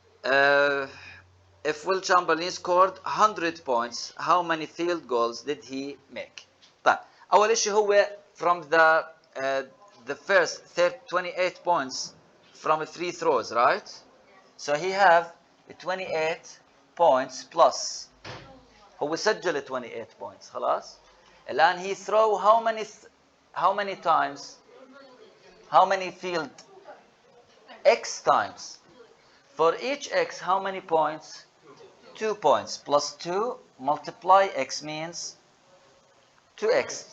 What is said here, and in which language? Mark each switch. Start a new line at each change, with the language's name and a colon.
English: If Will Chamberlain scored 100 points, how many field goals did he make?
Arabic: طيب. أول شيء هو
English: from the first 28 points from free throws, right? So he have 28 points plus.
Arabic: هو سجل 28 points خلاص. الآن
English: he throw how many times? How many field? X times. For each X, how many points? 2 points. Plus 2 multiply X means 2X.